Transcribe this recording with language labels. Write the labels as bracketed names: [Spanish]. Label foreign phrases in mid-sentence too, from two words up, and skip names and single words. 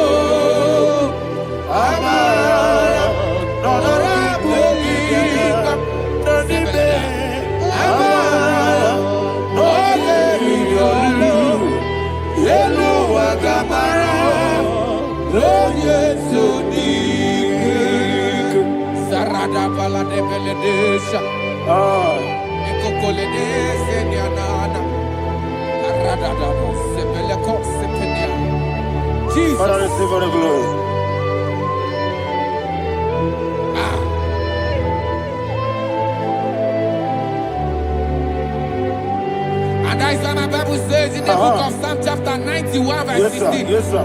[English] Amara Nora bugi Kwam Nonibe Amara no yesu Yelu agamara no yesu dik Sarada bala de beledesha Ekokole senianana Arada sebele ko sepenia Jesus Father receive the glory And that is what my Bible says in the book of Psalm chapter 91 verse 16. Yes, sir.